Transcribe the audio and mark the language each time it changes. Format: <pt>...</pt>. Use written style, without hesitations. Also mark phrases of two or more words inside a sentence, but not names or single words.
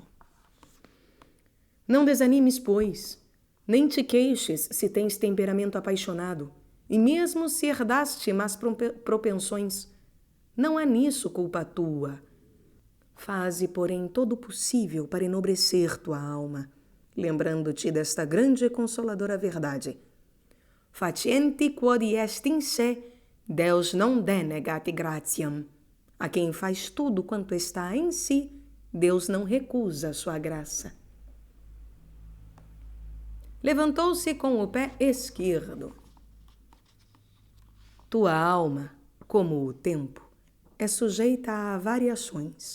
<pt>Não desanimes, pois, nem te queixes se tens temperamento apaixonado, e mesmo se herdaste más propensões. Não há nisso culpa tua. Faze, porém, todo o possível para enobrecer tua alma, lembrando-te desta grande e consoladora verdade.</pt> <la>Facienti quod est in se, Deus non denegat gratiam.</la> <pt>A quem faz tudo quanto está em si, Deus não recusa sua graça. Levantou-se com o pé esquerdo. Tua alma, como o tempo, é sujeita a variações.</pt>